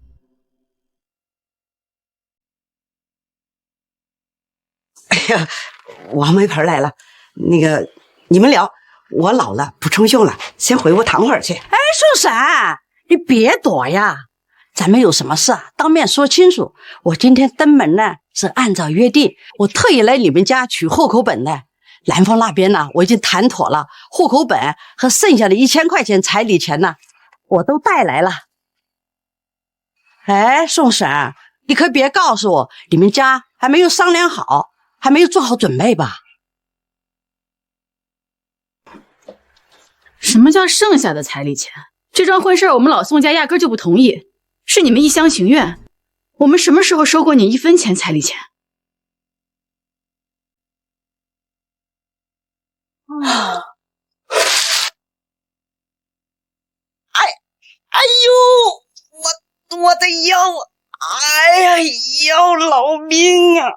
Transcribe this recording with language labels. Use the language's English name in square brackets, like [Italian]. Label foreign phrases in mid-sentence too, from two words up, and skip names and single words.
[Chinese] 哎呀，王媒婆來了，那個你們聊，我老了不中用了，先回屋躺會兒去。哎，宋嬸，你別躲呀，咱們有什麼事啊，當面說清楚。我今天登門呢，是按照約定，我特意來你們家取戶口本的。南方那邊呢，我已經談妥了，戶口本和剩下的1000塊錢彩禮錢呢，我都帶來了。哎，宋嬸，你可別告訴我，你們家還沒有商量好，還沒有做好準備吧？什麼叫剩下的彩禮錢？這樁婚事我們老宋家壓根就不同意，是你們一廂情願。我們什麼時候收過你1分錢彩禮錢？哎呦，我的腰，哎呀，要老命啊！